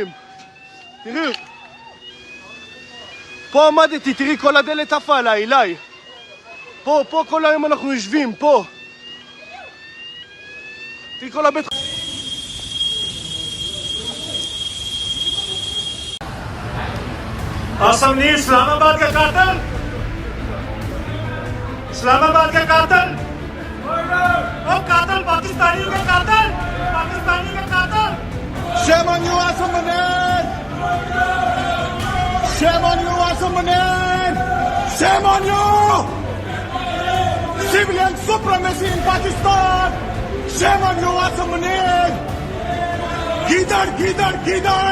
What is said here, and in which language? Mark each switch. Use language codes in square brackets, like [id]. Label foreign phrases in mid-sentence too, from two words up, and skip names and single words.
[he] תראו. פה עמדתי, תראי כל הדלת עפה עליי, אליי. פה כל היום אנחנו יושבים, פה. תראי כל הבית חולים. [ur] آصم نے اسلام آباد کا قاتل او قاتل پاکستانیوں کا قاتل [en] Shame on you, Asam Munir! Shame on you, Asam Munir! Shame on you! Civilian supremacy in Pakistan! Shame on you, Asam Munir! Gidar!